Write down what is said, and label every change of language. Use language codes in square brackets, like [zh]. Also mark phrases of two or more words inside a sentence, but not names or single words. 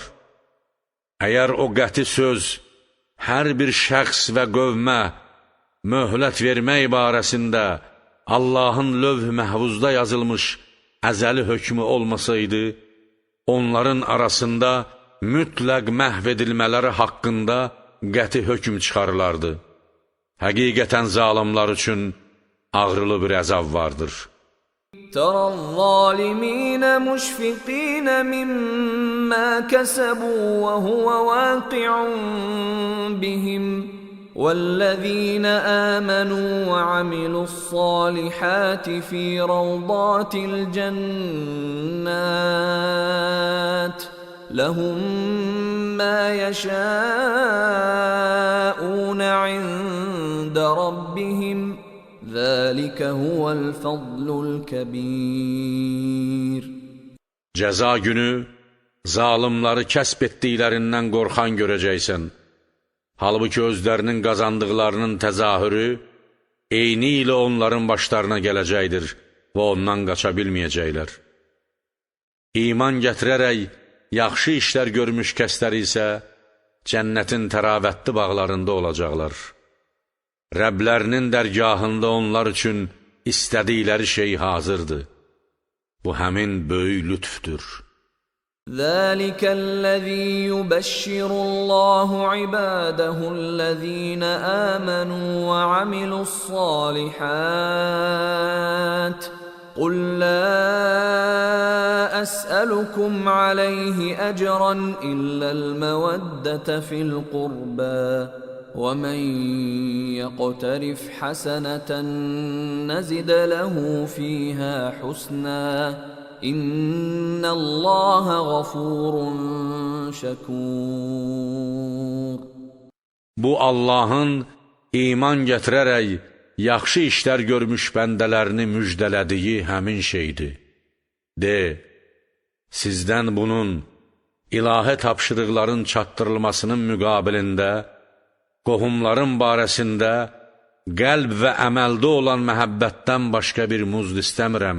[az] Əgər o qəti söz hər bir şəxs və qövmə möhlət vermək barəsində Allahın lövh-i məhvuzda yazılmış əzəli hökmü olmasaydı, onların arasında mütləq məhv edilmələri haqqında qəti hökm çıxarılardı. Həqiqətən zalimlar üçün ağrılı bir əzab vardır. [ar] ترى الظالمين مشفقين مما كسبوا وهو واقع بهم والذين آمنوا وعملوا الصالحات في روضات الجنات لهم ما يشاءون عند ربهم ذلك هو الفضل الكبير. [az] Cəza günü zalimları kəsb etdiklərindən qorxan görəcəksən. Halbuki özlərinin qazandıqlarının təzahürü eyni ilə onların başlarına gələcəkdir və ondan qaça bilməyəcəklər. İman gətirərək yaxşı işlər görmüş kəslər isə cənnətin təravətli bağlarında olacaqlar. Rəblərinin dərgahında onlar üçün istədikləri şey hazırdır. Bu həmin böyük lütfdür. [ar] ذلك الذي يبشر الله عباده الذين آمنوا وعملوا الصالحات قل لا أسألكم عليه أجرا إلا المودة في القربى ومن يقترف حسنة نزد له فيها حسنا إن الله غفور شكور. [az] Bu Allahın iman gətirərək yaxşı işlər görmüş bəndələrini müjdələdiyi həmin şeydir. De, sizdən bunun ilahi tapşırıqların çatdırılmasının müqabilində qohumların barəsində qəlb və əməldə olan məhəbbətdən başqa bir muzd istəmirəm.